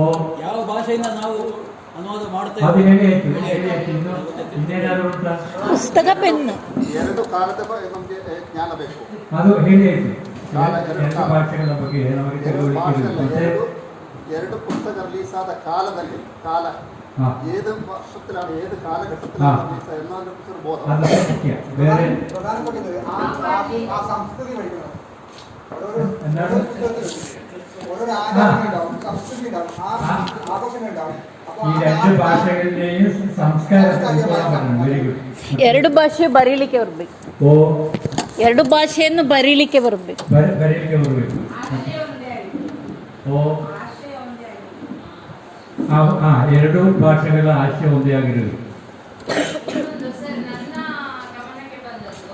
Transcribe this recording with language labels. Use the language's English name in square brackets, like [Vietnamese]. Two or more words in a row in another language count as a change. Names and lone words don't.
[Kannada] ಯಾವ ಭಾಷೆಯಿಂದ ನಾವು ಅನುವಾದ ಮಾಡ್ತಾ ಅದು ಹೇಳಿ ಆಯ್ತು, ಹೇಳಿ ಆಯ್ತು. ಇನ್ನೇನಾದ್ರು ಉಂಟಾ? ಪುಸ್ತಕ ಪೆನ್ ಎರಡು ಕಾಲದ ನಮಗೆ ಜ್ಞಾನ ಬೇಕು. ಅದು ಹೇಳಿ ಆಯ್ತು. ಕಾಲ ಎರಡು ಭಾಷೆಗಳ ಬಗ್ಗೆ ನಮಗೆ ತಿಳುವಳಿಕೆ ಇರಬೇಕು. ಮತ್ತೆ ಎರಡು ಪುಸ್ತಕ ರಿಲೀಸ್ ಆದ ಕಾಲದಲ್ಲಿ ಕಾಲ [Malayalam] ഏത് വർഷത്തിലാണ് ഏത് കാലഘട്ടത്തിലാണ് റിലീസ് എന്നതിനെ കുറിച്ച് ഒരു ബോധം. [Kannada] ಅದು ಮುಖ್ಯ. ಬೇರೆ [Malayalam] ആ സംസ്കൃതി പഠിക്കണം. എന്താണ്? ഓരോരോ ആചാരങ്ങൾ ഉണ്ടാവും, സംസ്കൃതി ഉണ്ടാവും, ആഘോഷങ്ങൾ ഉണ്ടാവും. ഈ രണ്ട് ഭാഷകളിലെയും സംസ്കാരം ഉൾക്കൊള്ളാൻ. [English] very good. [Kannada] ಎರಡು ಭಾಷೆ ಬರೀಲಿಕ್ಕೆ ಬರಬೇಕು. ಓ, ಎರಡು ಭಾಷೆಯನ್ನು ಬರೀಲಿಕ್ಕೆ ಬರಬೇಕು. ಬರೀಲಿಕ್ಕೆ ಬರಬೇಕು. ಆಶಯ ಒಂದೇ ಆಗಿದೆ. ಓ, ಆಶಯ ಒಂದೇ ಆಗಿದೆ. ಎರಡು ಭಾಷೆಗಳ ಆಶಯ ಒಂದೇ ಆಗಿರಬೇಕು. ಇನ್ನೊಂದು ಸರ್ ನನ್ನ ಗಮನಕ್ಕೆ ಬಂದದ್ದು,